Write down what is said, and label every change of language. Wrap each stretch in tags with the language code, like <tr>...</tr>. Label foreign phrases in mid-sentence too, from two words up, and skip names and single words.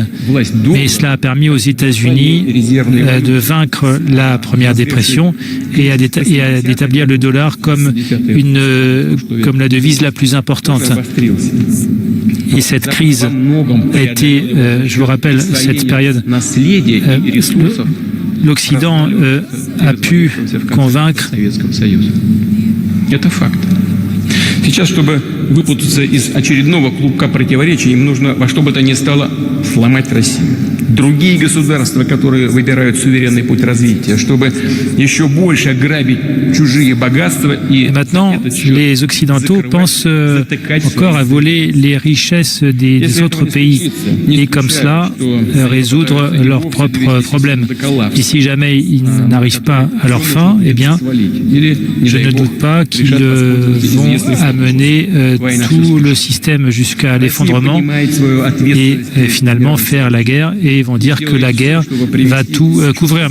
<fr>Mais cela a permis aux États-Unis de vaincre la Première Dépression et d'établir le dollar comme la devise la plus importante. Et cette crise a été, je vous rappelle, cette période, l'Occident a pu convaincre.</fr> <ru>Сейчас, чтобы выпутаться из очередного клубка противоречий, им нужно во что бы то ни стало сломать Россию. Другие государства, которые выбирают суверенный путь развития, чтобы еще больше грабить чужие богатства.</ru> <fr>Et maintenant, les Occidentaux pensent encore à voler les richesses des autres pays et comme cela résoudre leurs propres problèmes. Et si jamais ils n'arrivent pas à leur fin, eh bien, je ne doute pas qu'ils vont amener tout le système jusqu'à l'effondrement et finalement faire la guerre et vont dire que la guerre va tout couvrir.</fr>